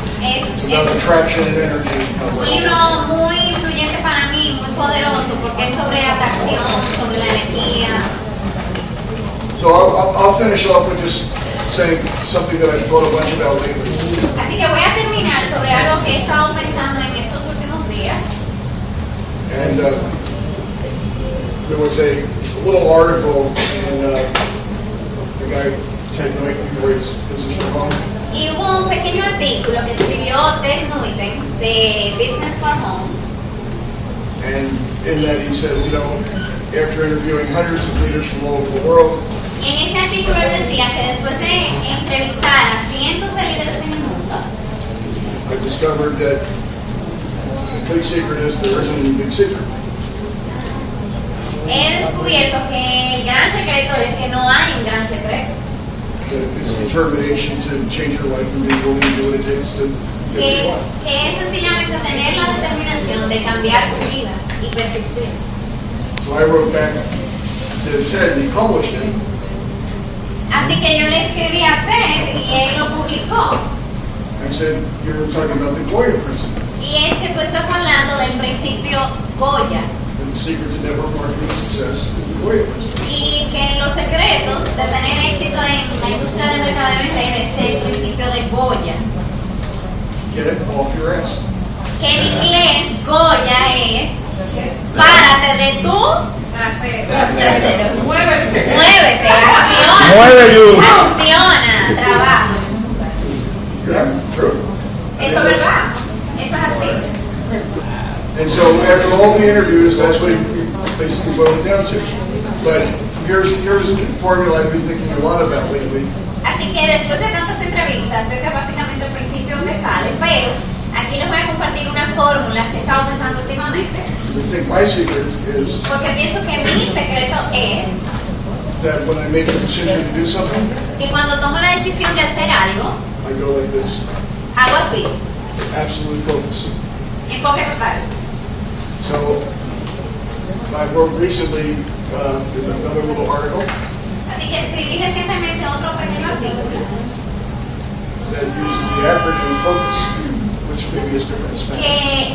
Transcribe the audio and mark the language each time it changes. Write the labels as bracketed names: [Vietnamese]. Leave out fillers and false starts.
[English] It's about attraction and energy. [Spanish] Un libro muy influyente para mí, muy poderoso, porque es sobre atracción, sobre la energía. [English] So I'll finish off with just saying something that I've thought a bunch about lately. [Spanish] Así que voy a terminar sobre algo que he estado pensando en estos últimos días. [English] And there was a little article in the guy Ted Knight, who writes Business for Home. [Spanish] Y hubo un pequeño artículo que escribió Ted Knight de Business for Home. [English] And in that he said, you know, after interviewing hundreds of leaders from all over the world, [Spanish] Y en ese artículo él decía que después de entrevistar a cientos de líderes en el mundo, [English] I discovered that the big secret is there isn't any big secret. [Spanish] he descubierto que el gran secreto es que no hay un gran secreto. [English] That it's determination to change your life and be willing to do what it takes to get what you want. [Spanish] Que es sencillamente tener la determinación de cambiar tu vida y persistir. [English] So I wrote back to Ted, and he published it. [Spanish] Así que yo le escribí a Ted y él lo publicó. [English] I said, you're talking about the Goya principle. [Spanish] Y es que tú estás hablando del principio Goya. [English] And the secret to network marketing success is the Goya principle. [Spanish] Y que los secretos de tener éxito en la industria del mercadeo en red es el principio de Goya. [English] Get it off your ass. [Spanish] Que en inglés Goya es párate de tu trasero. Muévete, acciona. Mueve, you. Funciona, trabaja. [English] Yeah, true. [Spanish] Eso es verdad. Eso es así. [English] And so after all the interviews, that's what he basically boiled it down to. But here's the formula I've been thinking a lot about lately. [Spanish] Así que después de tantas entrevistas, ese es básicamente el principio que sale, pero aquí les voy a compartir una fórmula que he estado pensando últimamente, [English] I think my secret is [Spanish] porque pienso que mi secreto es [English] that when I make a decision to do something, [Spanish] que cuando tomo la decisión de hacer algo, [English] I go like this, [Spanish] hago así, [English] absolute focus. [Spanish] enfoque total. [English] So I wrote recently in another little article [Spanish] Así que escribí recientemente otro pequeño artículo [English] that uses the acronym FOCUS, which maybe is different in Spanish.